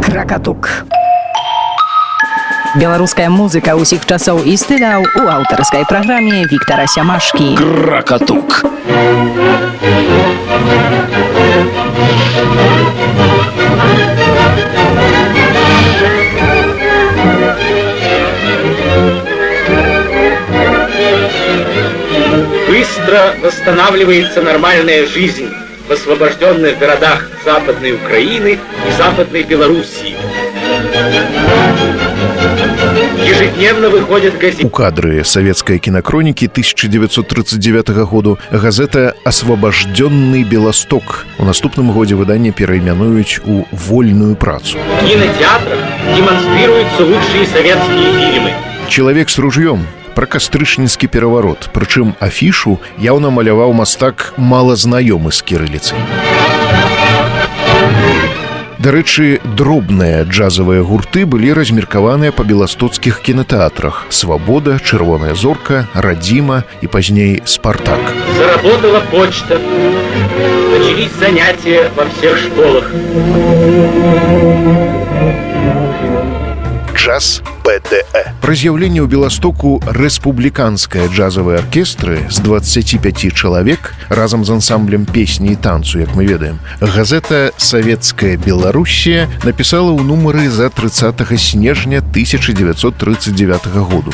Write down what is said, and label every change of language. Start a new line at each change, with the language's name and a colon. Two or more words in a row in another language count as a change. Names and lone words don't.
Belarusian: Кракатук. Беларуская музыка ўсіх часоў і стыляў у аўтарскай праграме Віктара Сямашкі. Кракатук.
Russian: Быстро восстанавливается нормальная жизнь в освобожденных городах Западной Украины и Западной Белоруссии. Ежедневно выходят газеты.
Belarusian: У кадры савецкай кінакронікі 1939 году газета «Освобожденный Белосток». У наступным годзе выданне перайменуюць у «Вольную працу».
Russian: В кинотеатрах демонстрируются лучшие советские фильмы.
Belarusian: «Человек с ружьем» пра кастрычніцкі пераварот. Прычым афішу яўна маляваў мастак малазнаёмы з кірыліцай. Дарэчы, дробныя джазавыя гурты былі размеркаваныя па беластоцкіх кінатэатрах «Свабода», «Чырвоная зорка», «Радзіма» і пазней «Спартак».
Russian: Заработала почта. Начались занятия во всех школах.
Belarusian: Джаз ПДЭ. Пра з'яўленне ў Беластоку рэспубліканскай джазавай аркестры з 25 чалавек разам з ансамблем песні і танцу, як мы ведаем, газета «Савецкая Беларуссія» напісала ў нумары за 30 снежня 1939 году.